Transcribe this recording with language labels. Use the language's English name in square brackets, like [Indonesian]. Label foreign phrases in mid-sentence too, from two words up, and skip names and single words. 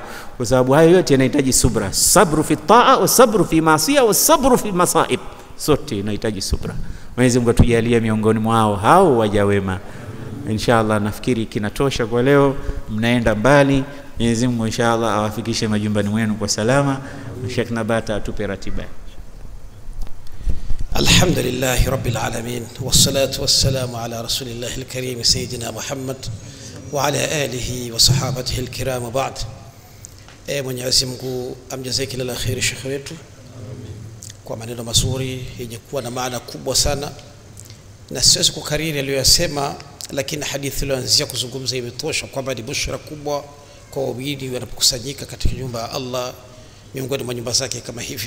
[Swahili] Kwa sababu hayo yote yanahitaji subra. [Arabic] صبر في الطاعة وصبر في المعصية وصبر في المصائب. [Swahili] Sote inahitaji subra. Mwenyezi Mungu atujalie miongoni mwao hao waja wema. Inshallah nafikiri kinatosha kwa leo. Mnaenda mbali. Mwenyezi Mungu inshallah awafikishe majumbani mwenu kwa salama. Sheikh Nabata atupe ratiba. [Arabic] الحمد لله رب العالمين والصلاة والسلام على رسول الله الكريم سيدنا محمد وعلى آله وصحابته الكرام بعد. [Swahili] Mwenyezi Mungu amjaze kila la khair Sheikh wetu kwa maneno mazuri yenye kuwa na maana kubwa sana, na siwezi kukariri aliyosema, lakini hadithi iliyoanzia kuzungumza imetosha kwamba ni bushra kubwa kwa waumini wanapokusanyika katika nyumba ya Allah, miongoni mwa nyumba zake kama hivi.